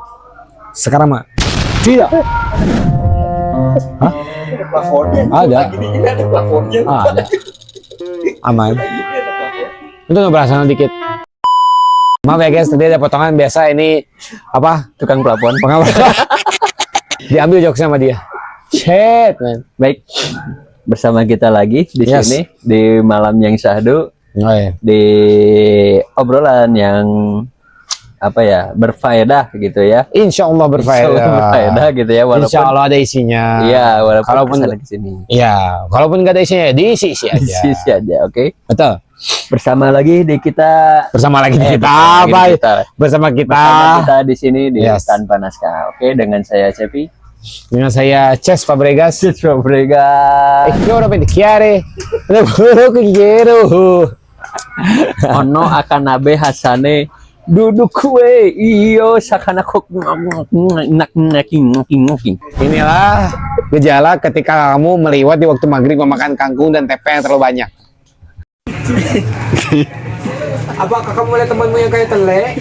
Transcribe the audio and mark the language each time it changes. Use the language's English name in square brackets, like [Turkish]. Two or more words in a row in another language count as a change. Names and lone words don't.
[Indonesian] Sekarang mah tidak. Hah? Ada. Ada. Aman. Itu nggak berasa dikit. Maaf ya guys, tadi ada potongan biasa ini apa? Tukang pelapon. Pengawal. Diambil jokes sama dia. [English] Shit, man. [Indonesian] Baik, bersama kita lagi di sini di malam yang syahdu, Oh, iya. di obrolan yang apa ya, berfaedah gitu ya. [Arabic] Insya Allah [Indonesian] berfaedah. Berfaedah gitu ya, walaupun [Arabic] Insya Allah [Indonesian] ada isinya. iya, walaupun Kalaupun kesana kesini. Iya, kalaupun nggak ada isinya, diisi aja. Sisi aja, oke. Betul. Bersama lagi di kita Bersama lagi kita bersama lagi apa? di kita. Bersama kita. Bersama kita di sini di Yes. Tanpa Naskah. Oke, dengan saya Cepi. Dengan saya Ces Fabregas. Fabregas. Che ora chiare. Lavoro che quiero. Ono Akanabe Hasane duduk kue iyo sakana kok nak. Inilah gejala ketika kamu meliwat di waktu maghrib memakan kangkung dan tempe yang terlalu banyak. Apakah kamu lihat temanmu yang kayak tele?